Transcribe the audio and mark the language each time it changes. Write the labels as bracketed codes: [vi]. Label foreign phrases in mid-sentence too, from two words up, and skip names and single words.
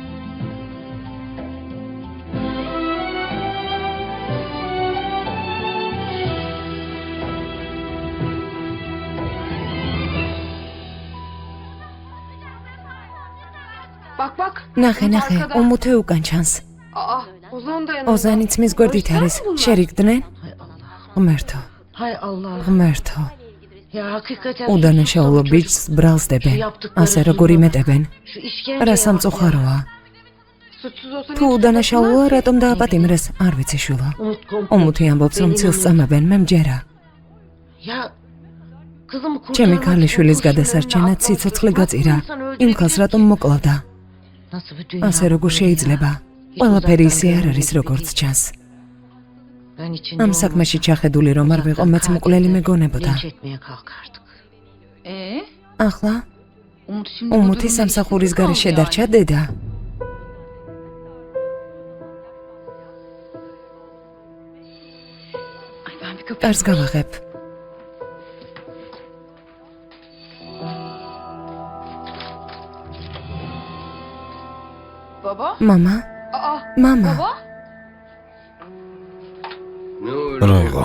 [tr] Bak bak. [ka] ნახე, უმუთე უკან ჩანს. [tr] Aa, Ozan da yanında. [ka] ოზანიც მის გვერდით არის. შერიგდნენ? ღმერთო, [tr] Hay Allah. [ka] ღმერთო. [tr] Ya hakikaten [ka] უდანაშაულო ბიჭს ბრალსდებენ. ასე როგორ იმეტებენ. [tr] şu işkence [ka] რა სამწუხაროა. [tr] Suçsuz olsa [ka] თუ უდანაშაულოა, რატომ დააპატიმრეს? არ ვიცი შვილო. ომუთი ამბობს, რომ ცილს წამებენ, მე მჯერა. [tr] Ya kızım [ka] ჩემი ქალიშვილის გადასარჩენად სიცოცხლე გაწირა. იმ ქალს რატომ მოკლავდა? [tr] Nasıl bir dünya? [ka] ასე როგორ შეიძლება? ყველაფერი ისე არ არის, როგორც ჩანს. [tr] Ben içinde [ka] ამ საქმეში ჩახედული რომ არ ვიყო, მეც მკვლელი მეგონებოდა. [tr] linç etmeye kalkardık. [ka] ახლა [tr] Umut şimdi [ka] უმუთი სამსახურის გარე შედარჩა დედა. [tr] Ay ben bir kapı. [ka] კარს გავაღებ. [tr] Baba. [ka] მამა, Aa, მამა, [tr] baba. [ka] რა იყო?